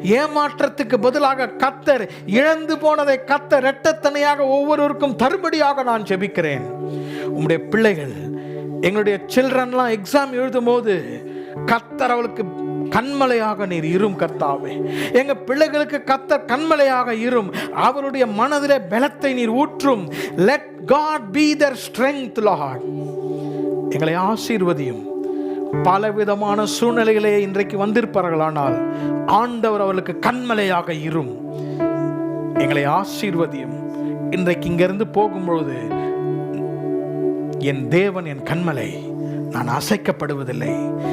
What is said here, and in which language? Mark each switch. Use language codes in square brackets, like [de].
[ta] ஏமாற்றத்துக்கு பதிலாக கர்த்தர் இழந்து போனதை கர்த்தர் இரட்டத்தனையாக ஒவ்வொருவருக்கும் தரும்படியாக நான் ஜெபிக்கிறேன். உம்முடைய பிள்ளைகள், எங்களுடைய சில்ட்ரன்லாம் எக்ஸாம் எழுதும் போது கர்த்தர் அவளுக்கு கண்மலையாக நீர் இரும் கர்த்தாவே. எங்க பிள்ளைகளுக்கு கர்த்தர் கண்மலையாக இரும். அவருடைய மனதிலே பலத்தை நீர் ஊற்றும். [en] let God be their strength, Lord. [ta] எங்களை ஆசீர்வதியும். பலவிதமான சூழ்நிலைகளே இன்றைக்கு வந்திருப்பார்களானால் ஆண்டவர் அவர்களுக்கு கண்மலையாக இரும். எங்களை ஆசீர்வதியும். இன்றைக்கு இங்கிருந்து போகும்பொழுது என் தேவன் என் கண்மலை, நான் அசைக்கப்படுவதில்லை.